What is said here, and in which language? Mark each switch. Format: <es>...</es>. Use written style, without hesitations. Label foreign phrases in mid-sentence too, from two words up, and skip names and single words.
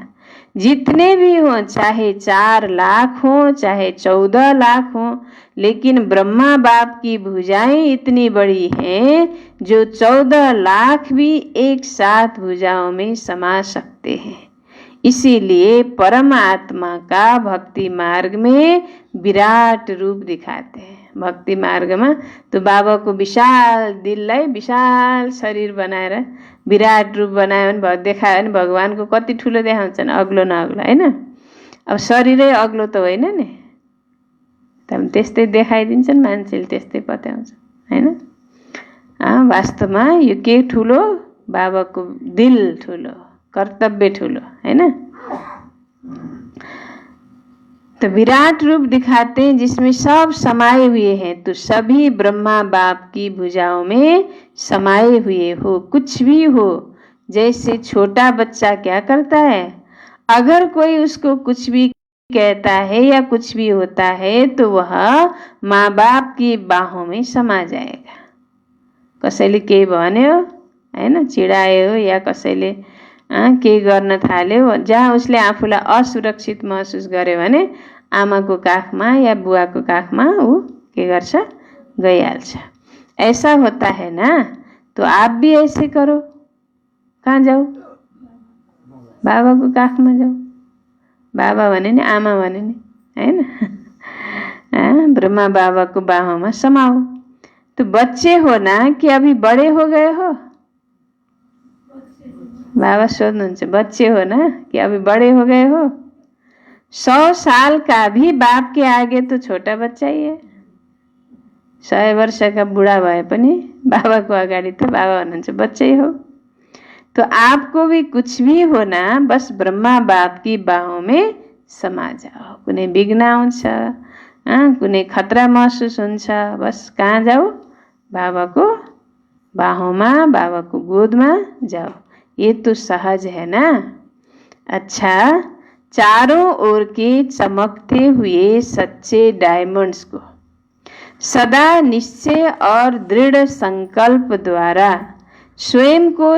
<hi>जितने भी हों, चाहे 4 लाख हों, चाहे 14 लाख हों, लेकिन ब्रह्मा बाप की भुजाएं इतनी बड़ी हैं जो 14 लाख भी एक साथ भुजाओं में समा सकते हैं। इसीलिए परमात्मा का भक्ति मार्ग में विराट रूप दिखाते हैं। भक्ति मार्ग में तो बाबा को</hi> <ne>विशाल दिललाई विशाल शरीर बनाएर विराट रूप बनायो भने देखायो भने भगवानको कति ठुलो देखाउँछन्, अग्लो न अग्लो, हैन? अब शरीरै अग्लो त होइन नि, त्यस्तै देखाइदिन्छन् मान्छेले, त्यस्तै पत्याउँछ, हैन? वास्तवमा यो के ठुलो? बाबाको दिल ठुलो, कर्तव्य ठुलो, हैन?</ne> <hi>तो विराट रूप दिखाते हैं जिसमें सब समाये हुए हैं। तो सभी ब्रह्मा बाप की भुजाओं में समाये हुए हो, कुछ भी हो। जैसे छोटा बच्चा क्या करता है, अगर कोई उसको कुछ भी कहता है या कुछ भी होता है तो वह माँ बाप की बाहों में समा जाएगा।</hi> <ne>कसैले केही भन्यो, हैन, चिडायो या कसैले केही गर्न थाल्यो, जहाँ उसले आफूलाई असुरक्षित महसुस गर्यो भने आमाको काखमा या बुवाको काखमा ऊ के गर्छ, गइहाल्छ।</ne> <hi>ऐसा होता है ना? तो आप भी ऐसे करो।</hi> <ne>कहाँ जाऊ? बाबाको काखमा जाऊ। बाबा भने नि आमा भने नि, हैन?</ne> <hi>ब्रह्मा बाबा को बाहों में समाओ। तो बच्चे हो ना कि अभी बड़े हो गए हो?</hi> <ne>बाबा सोध्नुहुन्छ,</ne> <hi>बच्चे हो ना कि अभी बड़े हो गए हो? 100 साल का भी बाप के आगे तो छोटा बच्चा ही है।</hi> <ne>100</ne> <hi>वर्ष का बूढ़ा</hi> <ne>भए पनि बाबा को अगाडि त बाबा हुनुहुन्छ,</ne> <hi>बच्चा ही हो। तो आपको भी कुछ भी हो ना, बस ब्रह्मा बाप की बाहों में समा जाओ।</hi> <ne>कुनै विघ्न आउँछ, कुनै खतरा महसुस हुन्छ, बस कहाँ जाओ? बाबाको बाहोंमा, बाबाको गोदमा जाओ।</ne> <hi>ये तो सहज है ना? अच्छा, चारों ओर के चमकते हुए सच्चे डायमंड्स को सदा निश्चय और दृढ़ संकल्प द्वारा स्वयं को</hi>